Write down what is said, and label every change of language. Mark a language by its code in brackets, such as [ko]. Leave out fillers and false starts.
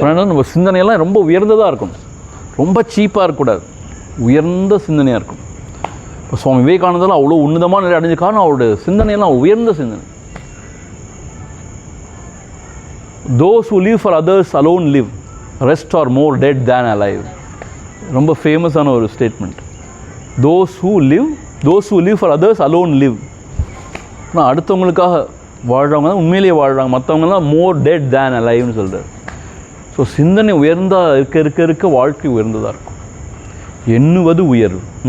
[ta] நம்ம சிந்தனையெல்லாம் ரொம்ப உயர்ந்ததாக இருக்கணும், ரொம்ப சீப்பாக இருக்கக்கூடாது, உயர்ந்த சிந்தனையாக இருக்கும். இப்போ சுவாமி விவேகானந்தெல்லாம் அவ்வளோ உன்னதமான நிலை அடைஞ்ச காரணம் அவருடைய சிந்தனையெல்லாம் உயர்ந்த சிந்தனை. [en] Those who live for others alone live, rest are more dead than alive. [ta] ரொம்ப ஃபேமஸான ஒரு statement. [en] Those who live for others alone live. [ta] ஆனால் அடுத்தவங்களுக்காக வாழ்கிறவங்க தான் உண்மையிலேயே வாழ்கிறாங்க, மற்றவங்கலாம் [en] more dead than alive [ta] ன்னு சொல்கிறார். ஸோ சிந்தனை உயர்ந்தால் இருக்க வாழ்க்கை உயர்ந்ததாக இருக்கும். எண்ணுவது உயர்வு.